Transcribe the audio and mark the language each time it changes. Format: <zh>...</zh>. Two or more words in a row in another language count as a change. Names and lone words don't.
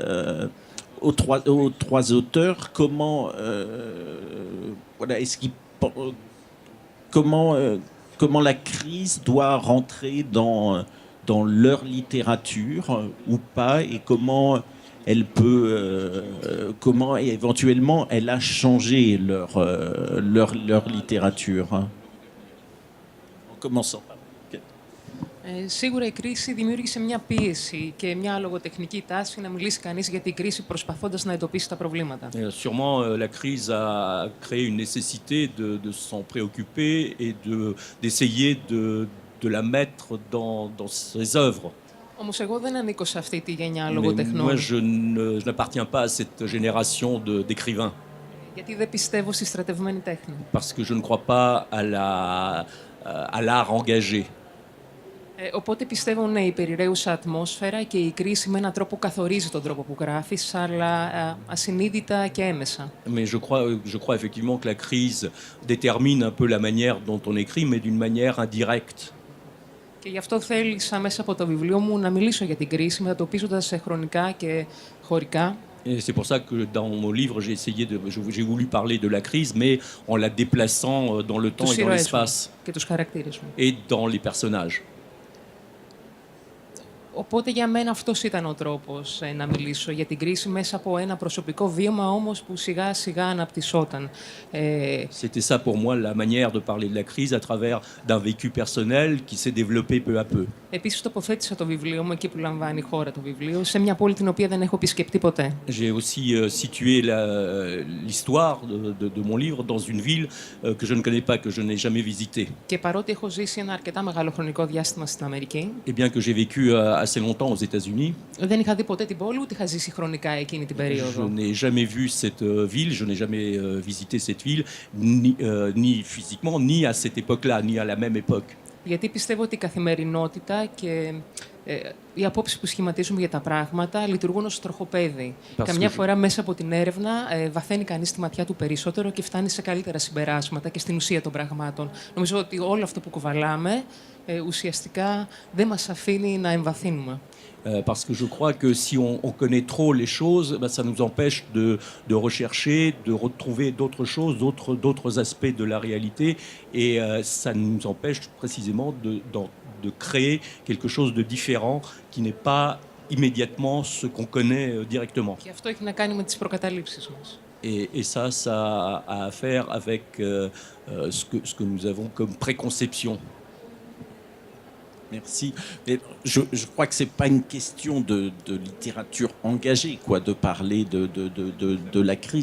<fr>auteurs comment la crise doit rentrer dans leur littérature ou pas, et comment elle peut, comment éventuellement elle a changé leur littérature. En commençant.</fr> <el>Σίγουρα η κρίση δημιούργησε μια πίεση και μια λογοτεχνική τάση να μιλήσει κανείς για την κρίση προσπαθώντας να εντοπίσει τα προβλήματα.</el> <fr>Sûrement, la crise a créé une nécessité de s'en préoccuper et d'essayer de la mettre dans ses œuvres.</fr> <el>Όμως εγώ δεν ανήκω σε αυτή τη γενιά</el> <fr>Mais</fr> <el>λογοτεχνών.</el> <fr>moi, je n'appartiens pas à cette génération d'écrivains.</fr> <el>Γιατί δεν πιστεύω στη στρατευμένη τέχνη.</el> <fr>Parce que je ne crois pas à l'art engagé.</fr> <el>Οπότε πιστεύω, ναι, η περιραίουσα ατμόσφαιρα και η κρίση με έναν τρόπο καθορίζει τον τρόπο που γράφεις, αλλά ασυνείδητα και έμεσα.</el> <fr>Mais je crois effectivement que la crise détermine un peu la manière dont on écrit, mais d'une manière indirecte.</fr> <el>Και γι' αυτό θέλησα μέσα από το βιβλίο μου να μιλήσω για την κρίση, μετατοπίζοντας σε χρονικά και χωρικά.</el> <fr>Et c'est pour ça que dans mon livre, j'ai voulu parler de la crise, mais en la déplaçant dans le temps et dans l'espace.</fr> <el>Και τους χαρακτήρες μου.</el> <fr>Et dans les personnages.</fr> <el>Οπότε για μένα αυτός ήταν ο τρόπος να μιλήσω για την κρίση μέσα από ένα προσωπικό βίωμα όμως που σιγά σιγά αναπτυσσόταν.</el> <fr>C'était ça pour moi la manière de parler de la crise à travers d'un vécu personnel qui s'est développé peu à peu.</fr> <el>Επίσης τοποθέτησα το βιβλίο μου εκεί που λαμβάνει η χώρα το βιβλίο, σε μια πόλη την οποία δεν έχω επισκεπτεί ποτέ.</el> <fr>J'ai aussi situé l'histoire de mon livre dans une ville que je ne connais pas, que je n'ai jamais visitée.</fr> <el>Και παρότι έχω ζήσει ένα αρκετά μεγάλο χρονικό διάστημα στην Αμερική,</el> <fr>Et bien que j'ai vécu assez longtemps aux États-Unis,</fr> <el>δεν είχα δει ποτέ την πόλη, ούτε είχα ζήσει χρονικά εκείνη την</el> <fr>je</fr> <el>περίοδο.</el> <fr>n'ai jamais vu cette ville, je n'ai jamais visité cette ville, ni physiquement, ni à cette époque-là, ni à la même époque.</fr> <el>Γιατί πιστεύω ότι η καθημερινότητα και οι απόψεις που σχηματίζουμε για τα πράγματα λειτουργούν ως τροχοπέδι. Καμιά φορά μέσα από την έρευνα βαθαίνει κανείς τη ματιά του περισσότερο και φτάνει σε καλύτερα συμπεράσματα και στην ουσία των πραγμάτων. Νομίζω ότι όλο αυτό που κουβαλάμε ουσιαστικά δεν μας αφήνει να εμβαθύνουμε.</el> <fr>Parce que je crois que si on connaît trop les choses, ça nous empêche de rechercher, de retrouver d'autres choses, d'autres aspects de la réalité, et ça nous empêche précisément de créer quelque chose de différent qui n'est pas immédiatement ce qu'on connaît directement.</fr> <el>Και αυτό έχει να κάνει με τις προκαταλήψεις μας.</el> <fr>Et ça a à faire avec ce que nous avons comme préconception. Merci. Mais je crois que c'est pas une question de littérature engagée, quoi, de parler de la crise.</fr>